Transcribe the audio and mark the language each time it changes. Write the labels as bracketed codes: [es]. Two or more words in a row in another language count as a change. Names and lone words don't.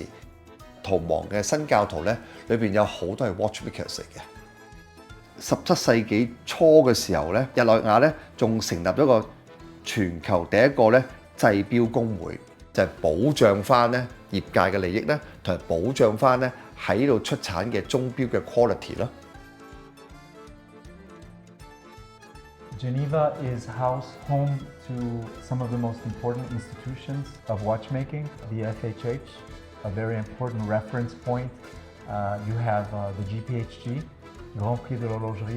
[yue] 逃亡嘅新教徒咧，裏邊有好多係 watchmakers 嚟嘅。17世紀初嘅時候咧，日內瓦咧仲成立咗個全球第一個咧製錶工會，就係保障翻咧業界嘅利益咧，同埋保障翻咧喺度出產嘅鐘錶嘅 quality 咯。 [en] Geneva is home to some of the most important institutions of watchmaking, the FHH, a very important reference point. You have the GPHG, Grand Prix de l'Horlogerie.